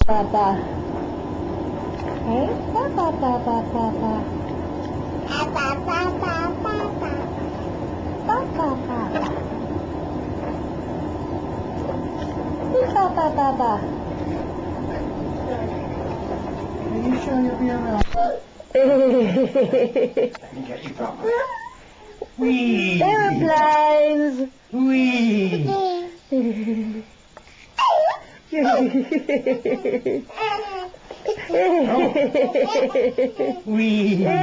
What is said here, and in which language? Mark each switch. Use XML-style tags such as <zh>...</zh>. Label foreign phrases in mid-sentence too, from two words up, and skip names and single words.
<en>ba ba. Hey, ba ba ba ba ba ba. Ba ba ba ba ba ba. Ba ba ba ba. Ba ba ba ba. Are you sure you'll be around? Let me get you proper. Whee! Aeroplanes! Whee! Whee!</en>